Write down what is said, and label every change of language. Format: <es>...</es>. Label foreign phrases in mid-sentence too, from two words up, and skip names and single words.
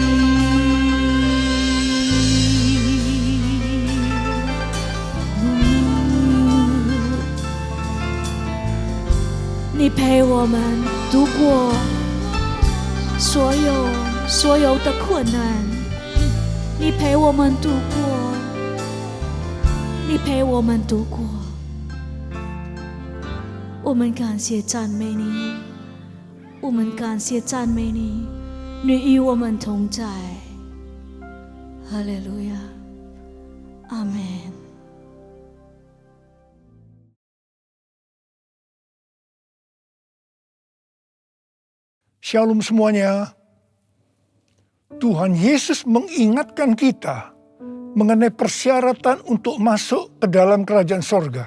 <zh>你陪我们度过所有的困难，你陪我们度过，你陪我们度过。我们感谢赞美你，我们感谢赞美你，你与我们同在。哈利路亚，阿们。</zh> <id>Shalom semuanya. Tuhan Yesus mengingatkan kita mengenai persyaratan untuk masuk ke dalam kerajaan sorga.</id>